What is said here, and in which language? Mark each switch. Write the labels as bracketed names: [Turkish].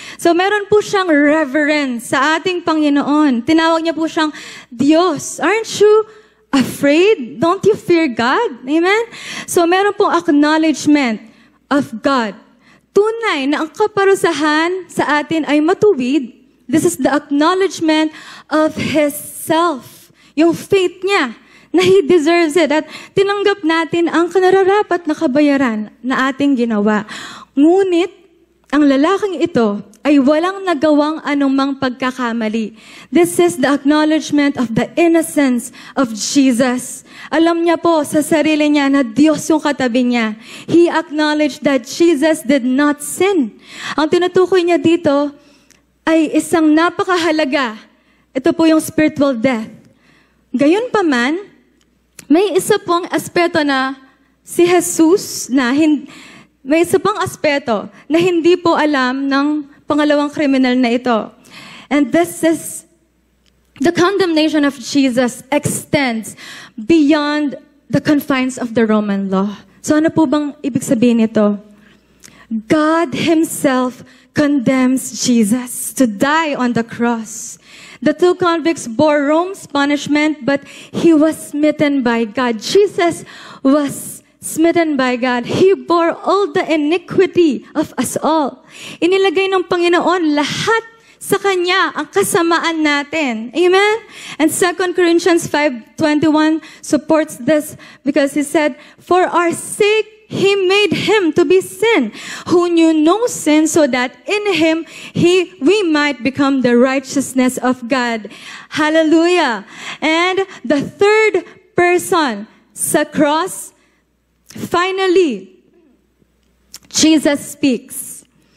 [Filipino] So meron po siyang reverence sa ating Panginoon. Tinawag niya po siyang Diyos. [English] Aren't you afraid? Don't you fear God? Amen? So [Filipino] meron pong [English] acknowledgement of God. [Filipino] Tunay na ang kaparusahan sa atin ay matuwid. [English] This is the acknowledgement of His self. Yung faith [Filipino] niya na [English] He deserves it. [Filipino] At tinanggap natin ang kanararapat na kabayaran na ating ginawa. Ngunit, ang lalaking ito ay walang nagawang anumang pagkakamali. [English] This is the acknowledgement of the innocence of Jesus. [Filipino] Alam niya po sa sarili niya na Diyos yung katabi niya. [English] He acknowledged that Jesus did not sin. [Filipino] Ang tinutukoy niya dito ay isang napakahalaga. Ito po yung spiritual death. Gayunpaman, may isa pong aspeto na si Jesus may isa pang aspeto na hindi po alam ng pangalawang kriminal na ito. [English] And this is the condemnation of Jesus extends beyond the confines of the Roman law. So [Filipino] ano po bang ibig sabihin nito? [English] God Himself condemns Jesus to die on the cross. The 2 convicts bore Rome's punishment, but He was smitten by God. Jesus was smitten by God. He bore all the iniquity of us all. [Filipino] Inilagay ng Panginoon lahat sa Kanya ang kasamaan natin. Amen? [English] And 2 Corinthians 5:21 supports this because He said, for our sake, He made Him to be sin, who knew no sin, so that in Him we might become the righteousness of God. Hallelujah! And the third person sa cross, finally, Jesus speaks.